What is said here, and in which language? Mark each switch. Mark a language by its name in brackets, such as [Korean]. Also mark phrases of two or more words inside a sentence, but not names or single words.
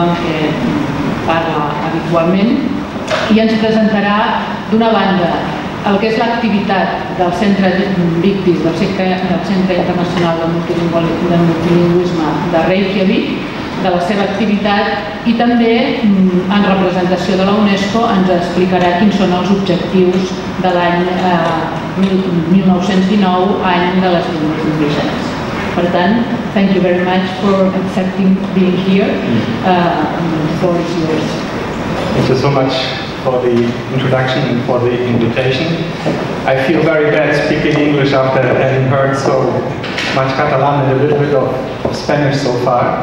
[Catalan] en què parla habitualment, i ens presentarà, d'una banda, el que és l'activitat del Centre Vigdís, del Centre Internacional de Multilingüisme de Reykjavik, de la seva activitat, i també, en representació de la UNESCO, ens explicarà quins són els objectius de l'any 1919, any de les llengües indígenes. Per tant, [English] thank you very much for accepting being here. The floor is yours. Thank you so much for the introduction and for the invitation. I feel very bad speaking English after having heard so much Catalan and a little bit of Spanish so far.